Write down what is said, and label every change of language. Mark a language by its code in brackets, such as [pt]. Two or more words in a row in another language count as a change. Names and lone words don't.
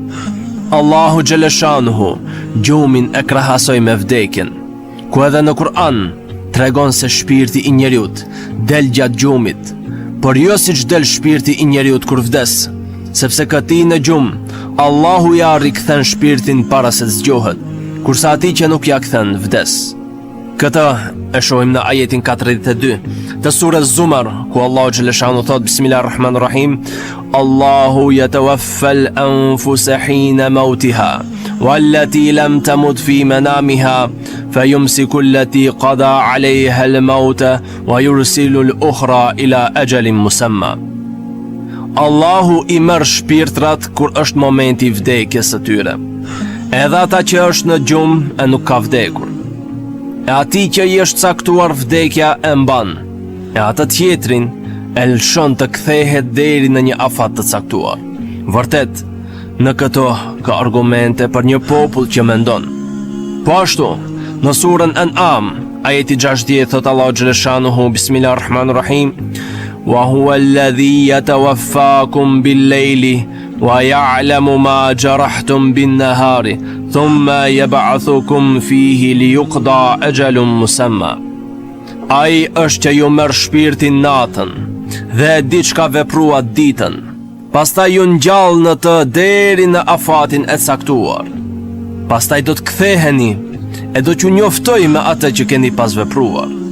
[sq] Allahu Gjeleshanuhu gjumin e krahasoi me vdekjen, ku edhe në Kur'an tregon se shpirti i njeriut del gjatë gjumit, por jo siç del shpirti i njeriut kur vdes, sepse këtij në gjumë Allahu ja rikthen shpirtin para se zgjohet, kurse atij që nuk ja kthen vdes. Këtë e shohim në ajetin 42 të surës Zumar, ku Allahu Gjeleshanu thot: [ar] بسم الله الرحمن الرحيم، الله يتوفى الأنفس حين موتها والتي لم تمت في منامها فيمسك التي قضى عليها الموت ويرسل الأخرى إلى أجل مسمى. [sq] Allahu i merr shpirtrat kur është momenti i vdekjes së tyre, edhe ata që është në gjumë e nuk ka vdekur. E ati që i është caktuar vdekja e mban, e atë tjetrin e lëshon të kthehet deri në një afat të caktuar. Vërtet, në këto ka argumente për një popull që mendon. Po ashtu, në surën An'am, ajeti 60, thot Allahu Gjeleshanuhu: Bismillahirrahmanirrahim, [ar] وهو الذي يتوفاكم بالليل ويعلم ما جرحتم بالنهار ثم يبعثكم فيه ليقضى أجل مسمى. [sq] Ai është që ju merr shpirtin natën dhe e di çka veprua ditën, pastaj ju ngjall në të deri në afatin e caktuar. Pastaj do të ktheheni e do t'ju njoftoj me atë që keni pas vepruar.